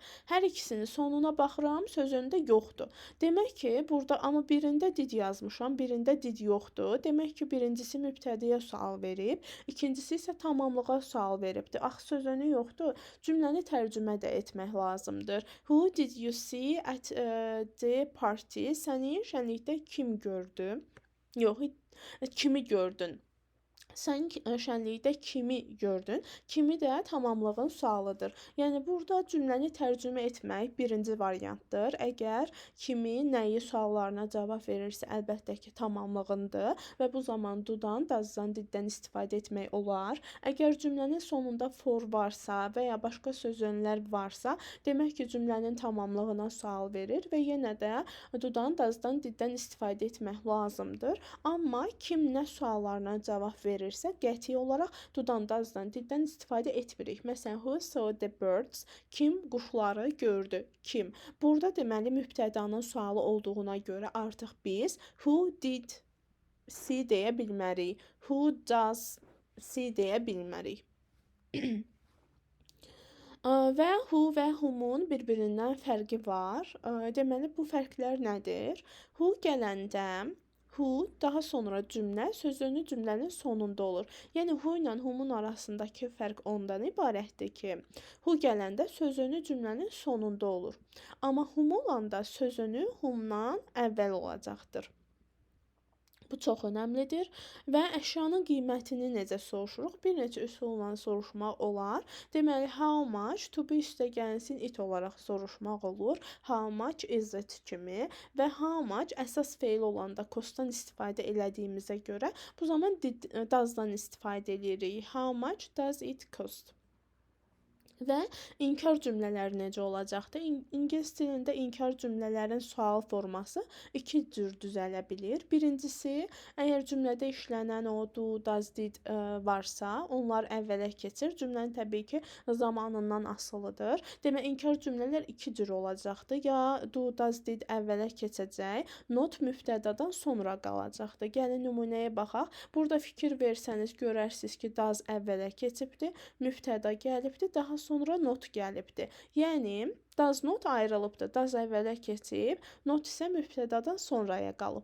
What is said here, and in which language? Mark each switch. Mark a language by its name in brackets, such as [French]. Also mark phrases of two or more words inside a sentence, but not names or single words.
[Azerbaijani] Hər ikisinin sonuna baxıram, sözündə yoxdur. Demək ki, burada amma birində did yazmışam, birində did yoxdur. Demək ki, birincisi mübtədəyə sual verib, ikincisi isə tamamlığa sual veribdir. Axı sözünü yoxdur. Cümləni tərcümə də etmək lazımdır. [English] Who did you see at the party? [Azerbaijani] Səni şənlikdə kim gördü? Yox, kimi gördün? Sən şənlikdə kimi gördün? Kimi də tamamlığın sualıdır. Yəni burada cümləni tərcümə etmək birinci variantdır. Əgər kimi, nəyi suallarına cavab verirsə, əlbəttə ki, tamamlığındır və bu zaman do-dan, does-dan, did-dən istifadə etmək olar. Əgər cümlənin sonunda for varsa və ya başqa sözcüklər varsa, demək ki, cümlənin tamamlığına sual verir və yenə də do-dan, does-dan, did-dən istifadə etmək lazımdır. Amma kim nə suallarına cavab verirsə, qəti olaraq do-dan, does-dan, did-dən istifadə etmirik. Məsələn, [English] who saw the birds? [Azerbaijani] Kim quşları gördü? Kim? Burada deməli mübtədanın sualı olduğuna görə artıq biz [English] who did see [Azerbaijani] deyə bilmərik. [English] Who does see [Azerbaijani] deyə bilmərik. Və who və whom-un bir-birindən fərqi var. Deməli bu fərqlər nədir? Who gələndə who daha sonra cümlə sözünü cümlənin sonunda olur. Yəni who ilə whom-un arasındakı fərq ondan ibarətdir ki, who gələndə sözünü cümlənin sonunda olur. Amma whom olanda sözünü whom-dan əvvəl olacaqdır. Bu çox önəmlidir və əşyanın qiymətini necə soruşuruq? Bir neçə üsulla soruşmaq olar. Deməli, [English] how much to be [Azerbaijani] üstəgəlsin it olaraq soruşmaq olur. [English] How much is it [Azerbaijani] kimi və [English] how much [Azerbaijani] əsas feil olanda costdan istifadə elədiyimizə görə bu zaman does-dan istifadə edirik. How much does it cost? Və inkar cümlələri necə olacaqdır? İngilis dilində inkar cümlələrin sual forması 2 cür düzələ bilir. Birincisi, əgər cümlədə işlənən o [English] do, does, did [Azerbaijani] varsa, onlar əvvələ keçir. Cümlənin təbii ki, zamanından asılıdır. Demək, inkar cümlələr 2 cür olacaqdır. Ya [English] do, does, did [Azerbaijani] əvvələ keçəcək, not mübtədadan sonra qalacaqdır. Gəlin nümunəyə baxaq. Burada fikir versəniz, görərsiniz ki, does əvvələ keçibdir, mübtəda gəlibdir, daha sonra not gəlibdir. Yəni, [English] does not [Azerbaijani] ayrılıbdır. Does əvvələ keçib, not isə mübtədadan sonraya qalıb.